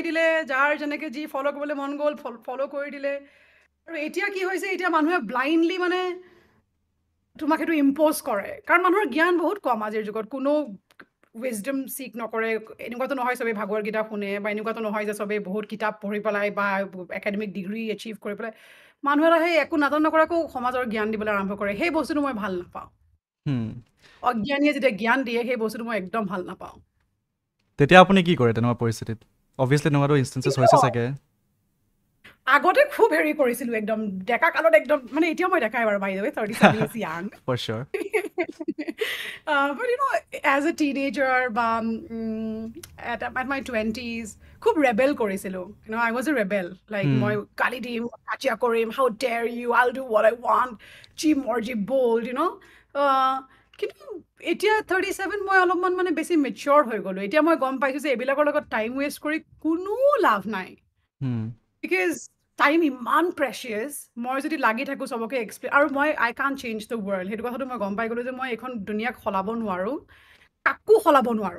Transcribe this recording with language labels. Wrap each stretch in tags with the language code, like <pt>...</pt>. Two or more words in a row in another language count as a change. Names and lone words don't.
<as>দিলে যাৰ যেনেকে যি ফ'ল' কৰিবলৈ মন গ'ল ফ'ল' কৰি দিলে আৰু এতিয়া কি হৈছে এতিয়া মানুহে ব্লাইণ্ডলি মানে তোমাক সেইটো ইম্প'জ কৰে কাৰণ মানুহৰ জ্ঞান বহুত কম আজিৰ যুগত কোনো</as> <en>wisdom seek</en> <as>নকৰে এনেকুৱাতো নহয় চবেই ভাগৱত গীতা শুনে বা এনেকুৱাতো নহয় যে চবেই বহুত কিতাপ পঢ়ি পেলাই বা</as> <en>academic degree</en> <as>এচিভ কৰি পেলাই মানুহ এটা সেই একো নাজান নকৰাকো সমাজৰ জ্ঞান দিবলৈ আৰম্ভ কৰে সেই বস্তুটো মই ভাল নাপাওঁ অজ্ঞানীয়ে যেতিয়া জ্ঞান দিয়ে সেই বস্তুটো মই একদম ভাল নাপাওঁ তেতিয়া আপুনি কি কৰে তেনেকুৱা পৰিস্থিতিত অবভিয়াছলি তেনেকুৱাটো ইনষ্টেঞ্চেছ হৈছে চাগে আগতে খুব হেৰি কৰিছিলোঁ একদম ডেকা কালত একদম মানে এতিয়াও মই দেখাই বাৰু</as> <en>by the way 37 is young for sure but you know as a teenager বা at my 20s</en> <as>খুব rebel কৰিছিলোঁ</as> <en>you know I was a rebel like</en> <as>মই গালি দিম কাজিয়া কৰিম</as> <en>how dare you I'll do what I want</en> <as>যি মৰ্জি bold you know কিন্তু এতিয়া 37 মই অলপমান মানে বেছি মেচিয়ৰ হৈ গ'লোঁ এতিয়া মই গম পাইছোঁ যে এইবিলাকৰ লগত</as> <en>time waste</en> <as>কৰি কোনো লাভ নাই বিকজ টাইম ইমান প্ৰেচিয়াছ মই যদি লাগি থাকোঁ চবকে এক্সপ্লেইন আৰু মই</as> <en>I can change the world</en> <as>সেইটো কথাটো মই গম পাই গ'লোঁ যে মই এইখন দুনিয়াক সলাব নোৱাৰোঁ কাকো সলাব নোৱাৰোঁ</as>